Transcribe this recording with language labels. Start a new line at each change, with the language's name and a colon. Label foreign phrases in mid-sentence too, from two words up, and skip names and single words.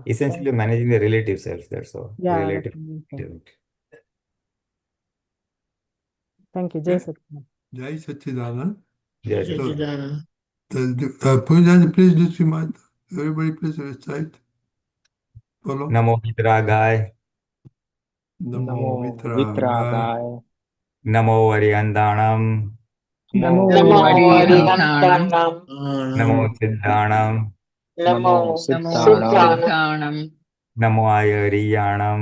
English: essentially managing the relative self. That's all. Yeah. Relative. Thank you, JSS. Jai Satchidanand. Yes. Pulinanandji, please just remind everybody, please recite. Follow.
Prakrit languages: Namo vitragta. Namo vitragta. Namo variandanam. Namo Arihantanam. Namo siddhanam. Namo Siddhanam. Namo ayariyanam.